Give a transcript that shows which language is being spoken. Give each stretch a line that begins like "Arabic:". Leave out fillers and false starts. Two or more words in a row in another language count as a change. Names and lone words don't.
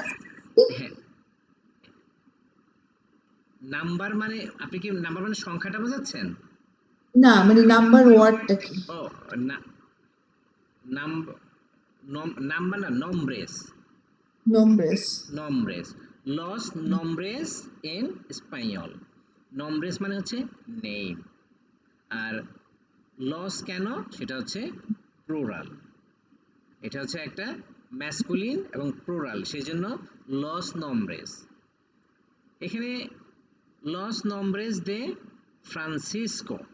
Bangla: হ্যাঁ, নাম্বার মানে আপনি কি নাম্বার মানে সংখ্যাটা বোঝাচ্ছেন? না, মানে নাম্বার ওয়ার্ডটা কি? ও না, নাম্বার না, নম্ব্রেস। নম্ব্রেস।
Spanish: nombres, los nombres en español।
Bangla: nombres মানে হচ্ছে নেম, আর লস কেন সেটা হচ্ছে প্লুরাল। এটা হচ্ছে একটা ম্যাসকুলিন এবং প্লুরাল, সেই জন্য
Spanish: los nombres.
Bangla: এখানে
Spanish: los nombres de Francisco.